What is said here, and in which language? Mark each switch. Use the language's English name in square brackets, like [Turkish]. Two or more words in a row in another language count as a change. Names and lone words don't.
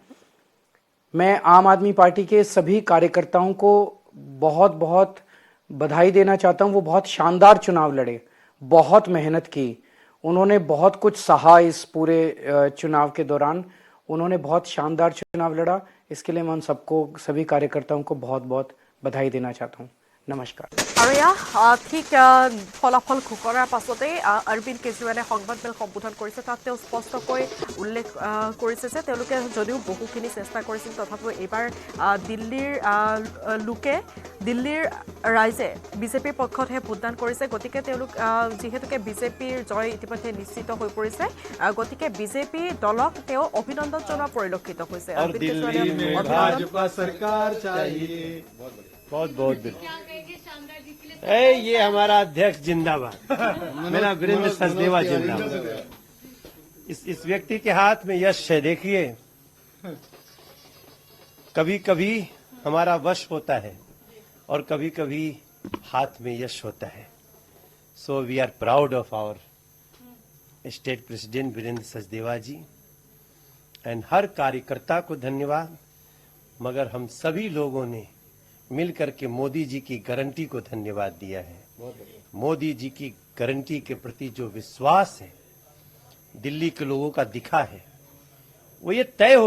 [Hindi] मैं आम आदमी पार्टी के सभी कार्यकर्ताओं को बहुत बहुत बधाई देना चाहता हूं। वो बहुत शानदार चुनाव लड़े, बहुत मेहनत की, उन्होंने बहुत कुछ सहा इस पूरे चुनाव के दौरान। उन्होंने बहुत शानदार चुनाव लड़ा, इसके लिए मैं उन सबको, सभी कार्यकर्ताओं को बहुत बहुत बधाई देना चाहता हूँ। नमस्कार। [Assamese] আৰু এয়া ঠিক ফলাফল ঘোষণাৰ পাছতে অৰবিন্দ কেজৰিৱালে সংবাদমেল সম্বোধন কৰিছে। তাত তেওঁ স্পষ্টকৈ উল্লেখ কৰিছে যে তেওঁলোকে যদিও বহুখিনি চেষ্টা কৰিছিল, তথাপিও এইবাৰ দিল্লীৰ লোকে, দিল্লীৰ ৰাইজে বিজেপিৰ পক্ষতহে ভোটদান কৰিছে। গতিকে তেওঁলোক যিহেতুকে বিজেপিৰ জয় ইতিমধ্যে নিশ্চিত হৈ পৰিছে, গতিকে বিজেপি দলক তেওঁ অভিনন্দন জনোৱা পৰিলক্ষিত হৈছে। অৰবিন্দ কেজৰিৱালে [Hindi] बहुत बहुत ये हमारा अध्यक्ष जिंदाबाद, मेरा वीरेंद्र सचदेवा जिंदाबाद। इस व्यक्ति के हाथ में यश है। देखिए, कभी कभी हमारा वश होता है और कभी कभी हाथ में यश होता है। [English] So we are proud of our state president वीरेंद्र सचदेवा जी, एंड [Hindi] हर कार्यकर्ता को धन्यवाद। मगर हम सभी लोगों ने मिलकर के मोदी जी की गारंटी को धन्यवाद दिया है। मोदी जी की गारंटी के प्रति जो विश्वास है दिल्ली के लोगों का दिखा है, वो ये तय हो